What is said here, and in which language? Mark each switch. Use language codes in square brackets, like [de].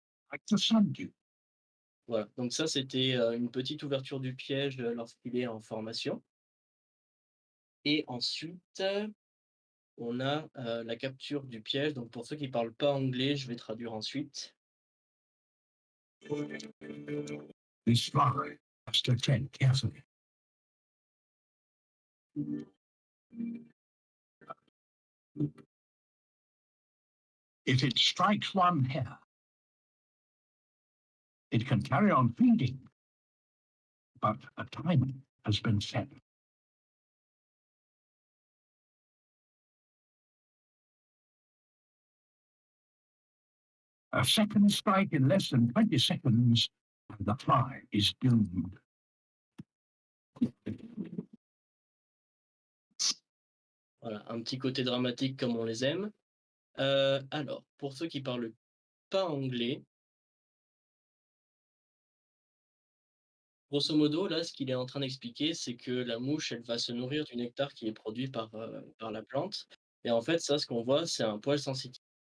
[en] Like the sun do. [fr] Voilà, donc ça c'était, une petite ouverture du piège, lorsqu'il est en formation, et ensuite, on a, la capture du piège. Donc pour ceux qui parlent pas anglais, je vais traduire ensuite. [en] This fly has to attend carefully. If it strikes one hair, it can carry on feeding, but a time has been set. A second strike in less than 20 seconds, and the fly is doomed. [fr] Voilà, un petit côté dramatique comme on les aime. Alors, pour ceux qui parlent pas anglais, grosso modo, là, ce qu'il est en train d'expliquer, c'est que la mouche, elle va se nourrir du nectar qui est produit par la plante, et en fait, ça, ce qu'on voit, c'est un poil sensitif.